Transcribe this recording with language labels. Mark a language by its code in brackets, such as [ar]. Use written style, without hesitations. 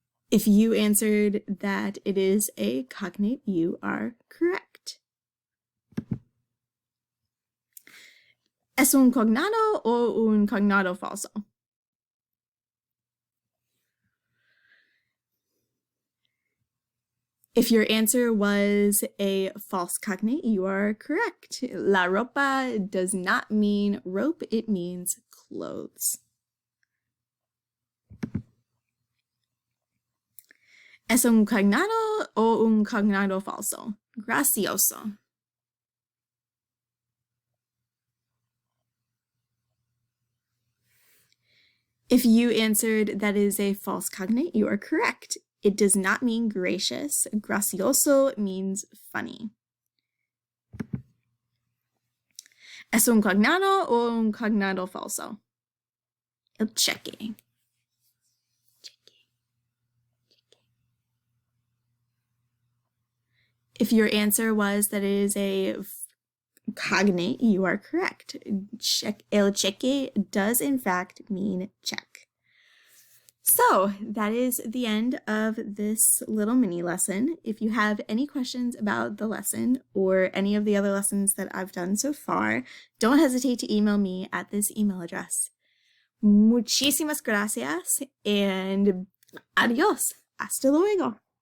[en] If you answered that it is a cognate, you are correct. [es] ¿Es un cognado o un cognado falso? [en] If your answer was a false cognate, you are correct. La ropa does not mean rope, it means clothes. [es] ¿Es un cognado o un cognado falso? Gracioso. [en] If you answered that is a false cognate, you are correct. It does not mean gracious. Gracioso means funny. [es] ¿Es un cognado o un cognado falso? El cheque. [en] If your answer was that it is a cognate, you are correct. El cheque does in fact mean check. So that is the end of this little mini lesson. If you have any questions about the lesson or any of the other lessons that I've done so far, don't hesitate to email me at this email address. [es] Muchísimas gracias and adiós. Hasta luego.